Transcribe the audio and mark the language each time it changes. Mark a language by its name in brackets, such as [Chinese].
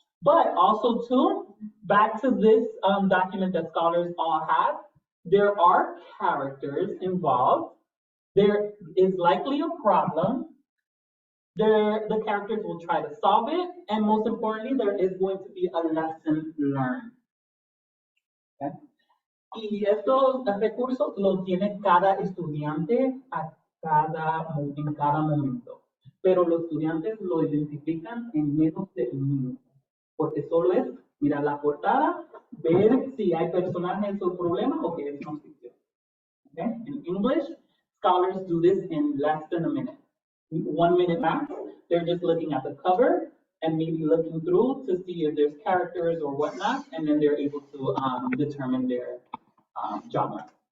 [English] But also too, back to this document that scholars all have, there are characters involved. There is likely a problem. The characters will try to solve it, and most importantly, there is going to be a lesson learned. Okay? [Spanish] Y estos recursos los tiene cada estudiante en cada momento, pero los estudiantes lo identifican en menos de un minuto, porque solo es mirar la portada, ver si hay personajes o problemas o que es no ficción. [English] Okay? In English, scholars do this in less than a minute. 1 minute max. They're just looking at the cover and maybe looking through to see if there's characters or whatnot, and then they're able to determine their genre.